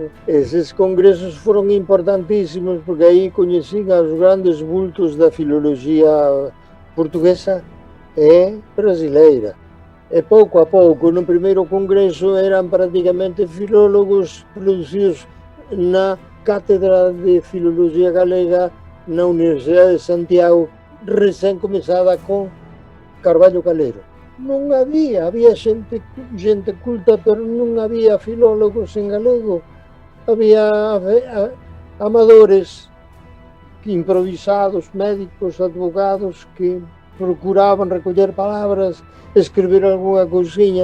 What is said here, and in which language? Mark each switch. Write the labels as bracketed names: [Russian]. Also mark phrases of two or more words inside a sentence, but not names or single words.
[Portuguese] Esses congressos foram importantíssimos porque aí conheci os grandes vultos da filologia portuguesa e brasileira. E pouco a pouco, no primeiro congresso, eram praticamente filólogos produzidos na Cátedra de Filologia Galega na Universidade de Santiago, recém começada com Carvalho Calero. [Galician] Non había xente culta, pero non había filólogos en galego. Había amadores, improvisados, médicos, advogados, que procuraban recoller palabras, escribir algunha cousiña.